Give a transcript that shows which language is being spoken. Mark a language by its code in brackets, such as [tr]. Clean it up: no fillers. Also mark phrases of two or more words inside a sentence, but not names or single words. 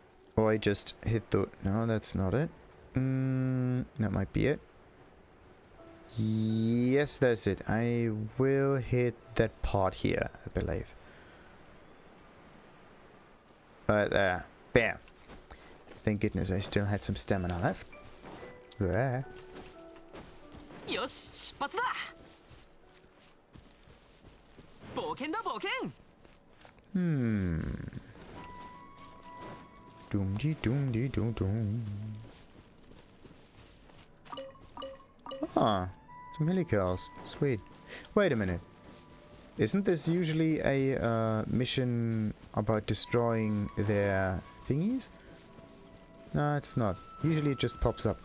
[en] Or I just hit the... No, that's not it. That might be it. Yes, that's it. I will hit that part here, I believe. Right there. Bam. Thank goodness I still had some stamina left. There. [ja] よし出発だ冒険だ冒険 [en] Doom dee doom dee doom doom. Ah, some helicals. Sweet. Wait a minute. Isn't this usually a mission about destroying their thingies? No, it's not. Usually it just pops up.